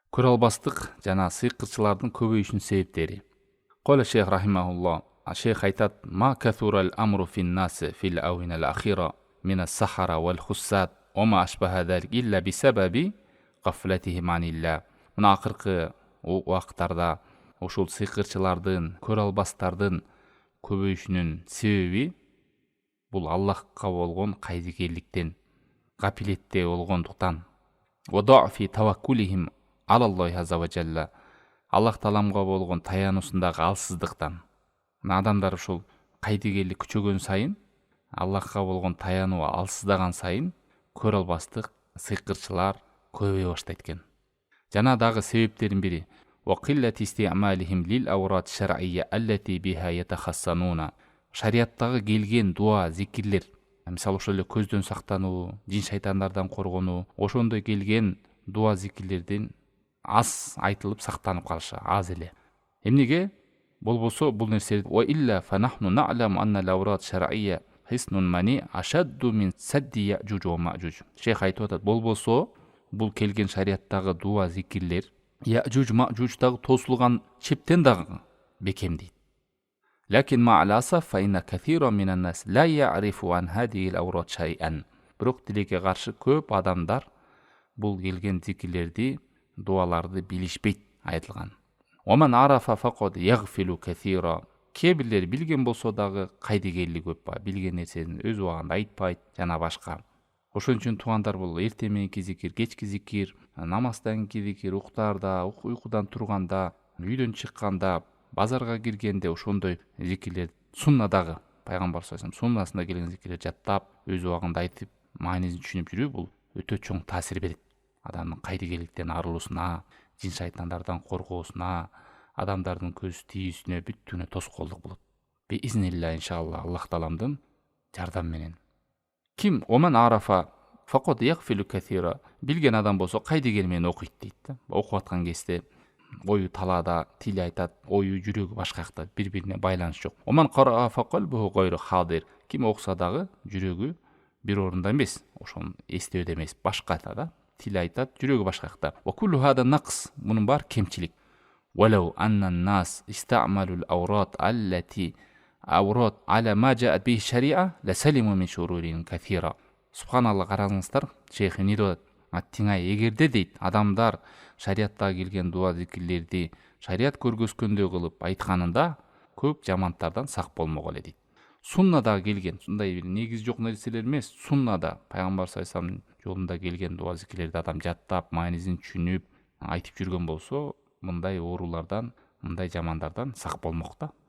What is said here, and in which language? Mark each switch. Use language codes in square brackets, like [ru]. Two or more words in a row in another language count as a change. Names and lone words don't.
[ky] көрө албастык жана сыйкырчылардын көбөйүшүнүн себептери. Кола шейх рахимахуллах, шейх айтат: [ar] ما كثر الأمر في الناس في الآونة الأخيرة من السحرة والحسدة وما أشبه ذلك إلا بسبب غفلتهم عن الله. [ky] Мына акыркы убакыттарда ушул сыйкырчылардын, көрө албастардын көбөйүшүнүн себеби бул Аллахка болгон кайдыгерликтен, гапилетте болгондуктан. [ar] وضعف توكلهم على الله عز وجل. [ky] Аллах таламга болгон таянуусундагы алсыздыктан. Адамдар ушул кайдыгерлик күчөгөн сайын, Аллахка болгон таянуу алсыздаган сайын, көрө албастык сыйкырчылар көбөйө баштайт экен. Жана дагы себептердин бири [ar] وقلة استعمالهم للأوراد الشرعية التي بها يتحصنون. [ky] Шариаттагы келген дуа, зикирлер, мисалы ошол эле көздөн сактануу, жин шайтандардан коргонуу, ошондой келген дуа, зикирлердин аз айтылып сактанып калышы, аз эле. Эмнеге? Болбосо бул нерсе [ar] وإلا فنحن نعلم أن الأوراد الشرعية حصن منيع أشد من سد يأجوج ومأجوج. [ky] Шейх айтып атат, болбосо бул келген шариаттагы дуа, зикирлер я'жуж ма'жуждагы тосулган чептен дагы бекем дейт. [ar] لكن مع الأسف فإن كثيرا من الناس لا يعرفون عن هذه الأوراد شيئا. [ky] Бирок тилекке каршы көп адамдар бул келген зикирлерди, дуаларды билишпейт айтылган. [ar] ومن عرف فقد يغفل كثيرا. [ky] Кээ бирлер билген болсо дагы кайдыгерлик көп ба, билген нерсени өз убагында айтпайт жана башка. Ошон үчүн туугандар бул эрте мененки зикир, кечки зикир, намаздан кийинки зикир, уктарда, уйкудан турганда, үйдөн чыкканда, базарга киргенде ошондой зикирлер суннадагы, пайгамбар [ar] صلى الله عليه وسلم [ky] суннасында келген зикирлер жаттап, өз убагында айтып, маанисин түшүнүп жүрүү бул өтө чоң таасир берет. Адамдын кайдыгерликтен арылуусуна, жин шайтандардан коргоосуна, адамдардын көз тийүүсүнө, бүттүгүнө тоскоолдук болот. [ar] بإذن الله إن شاء الله [ky] Аллах таламдын жардамы менен. [ar] Ким ومن عرف فقد يغفل كثيرا. [ky] Билген адам болсо кайдыгер менен окуйт дейт да. Окуп аткан кезде ою талаада, тили айтат, ою жүрөгү башка жакта, бири-бирине байланыш жок. [ar] ومن قرأ فالقلب غير حاضر. [ky] Ким окуса дагы жүрөгү бир орунда эмес, ошону эстөөдө эмес, башка да. Тили айтат, жүрөгү башка жакта. [ar] وكل هذا نقص. [ky] Мунун баары кемчилик. [ar] ولو أن الناس استعملوا الأوراد التي أوراد على ما جاءت به الشريعة لسلموا من شرور كثيرة. [ky] Субханалла, караңыздар, шейх не дейт? Аттиңай, эгерде дейт, адамдар шариаттагы келген дуа, зикирлерди шариат көргөзгөндөй кылып айтканында көп жамантардан сак болмок эле дейт. Суннада келген, мындай бир негизи жок нерселер эмес, суннада пайгамбар [ar] صلى الله عليه وسلم [ky] жолунда келген дуа, зикирлерди адам жаттап, маанисин түшүнүп айтып жүргөн болсо, мындай оорулардан, мындай жамандардан сак болмок да.